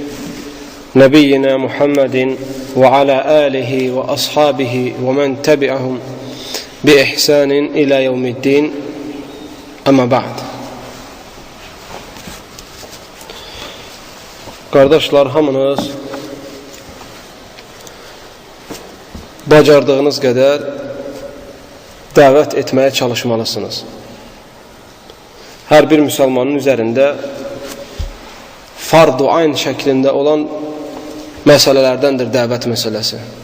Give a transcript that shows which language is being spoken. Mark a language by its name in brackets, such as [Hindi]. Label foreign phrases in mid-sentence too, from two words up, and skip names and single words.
[Arabic] نبينا محمد وعلى آله وأصحابه ومن تبعهم بإحسان إلى يوم الدين. أما بعد. [Turkish] Kardeşler, [Azerbaijani] hamınız bacardığınız qədər dəvət etməyə çalışmalısınız. Hər bir müsəlmanın üzərində [Arabic] فرض عين [Azerbaijani] şəklində olan məsələlərdəndir dəvət məsələsi.